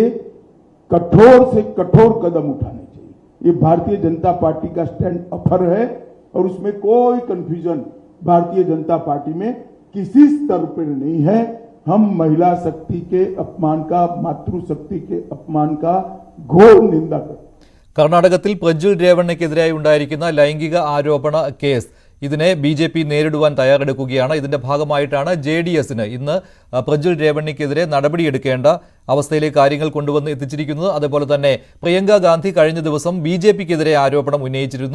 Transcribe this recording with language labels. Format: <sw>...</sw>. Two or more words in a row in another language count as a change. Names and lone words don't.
<hi>कठोर से कठोर कदम उठाने चाहिए। ये भारतीय जनता पार्टी का स्टैंड अफर है और उसमें कोई कंफ्यूजन भारतीय जनता पार्टी में किसी स्तर पर नहीं है। हम महिला शक्ति के अपमान का, मातृशक्ति के अपमान का घोर निंदा करते हैं.</hi> <ml>കർണാടകത്തിൽ പ്രജ്വൽ രേവണ്ണയ്ക്കെതിരായി ഉണ്ടായിരിക്കുന്ന ലൈംഗിക ആരോപണ കേസ് ഇതിനെ BJP നേരിടുവാൻ തയ്യാറെടുക്കുകയാണ്. ഇതിന്റെ ഭാഗമായിട്ടാണ് JDSന് ഇന്ന് പ്രജ്വൽ രേവണ്ണയ്ക്കെതിരെ നടപടിയെടുക്കേണ്ട അവസ്ഥയിലേക്ക് കാര്യങ്ങൾ കൊണ്ടുവന്ന് എത്തിച്ചിരിക്കുന്നത്. അതുപോലെ തന്നെ പ്രിയങ്ക ഗാന്ധി കഴിഞ്ഞ ദിവസം BJPക്കെതിരെ ആരോപണം ഉന്നയിച്ചിരുന്നു.</ml>